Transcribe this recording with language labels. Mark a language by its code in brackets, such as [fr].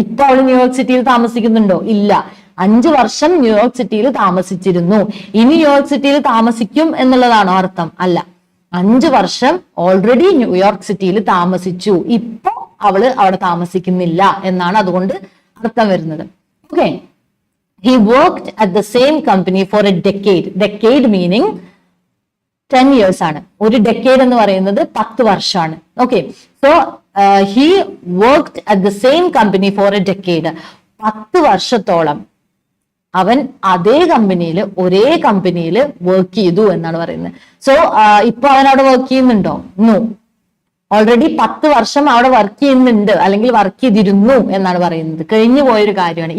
[ml] ഇപ്പൊ അവള് ന്യൂയോർക്ക് സിറ്റിയിൽ താമസിക്കുന്നുണ്ടോ? ഇല്ല. 5 വർഷം ന്യൂയോർക്ക് സിറ്റിയിൽ താമസിച്ചിരുന്നു. ഇനി ന്യൂയോർക്ക് സിറ്റിയിൽ താമസിക്കും എന്നുള്ളതാണോ അർത്ഥം? അല്ല. 5 വർഷം ഓൾറെഡി ന്യൂയോർക്ക് സിറ്റിയിൽ താമസിച്ചു, ഇപ്പൊ അവള് അവിടെ താമസിക്കുന്നില്ല എന്നാണ് അതുകൊണ്ട് അർത്ഥം വരുന്നത്. [en] Okay, he worked at the same company for a decade. Decade meaning 10 years ആണ്. [ml] ഒരു ഡെക്കേഡ് എന്ന് പറയുന്നത് 10 വർഷമാണ്. [en] Okay, so he worked at the same company for a decade. [ml] 10 വർഷത്തോളം അവൻ അതേ കമ്പനിയിൽ, ഒരേ കമ്പനിയിൽ വർക്ക് ചെയ്തു എന്നാണ് പറയുന്നത്. സോ ഇപ്പൊ അവൻ അവിടെ വർക്ക് ചെയ്യുന്നുണ്ടോ? നോ. ഓൾറെഡി 10 വർഷം അവിടെ വർക്ക് ചെയ്യുന്നുണ്ട്, അല്ലെങ്കിൽ വർക്ക് ചെയ്തിരുന്നു എന്നാണ് പറയുന്നത്. കഴിഞ്ഞു പോയൊരു കാര്യമാണ്.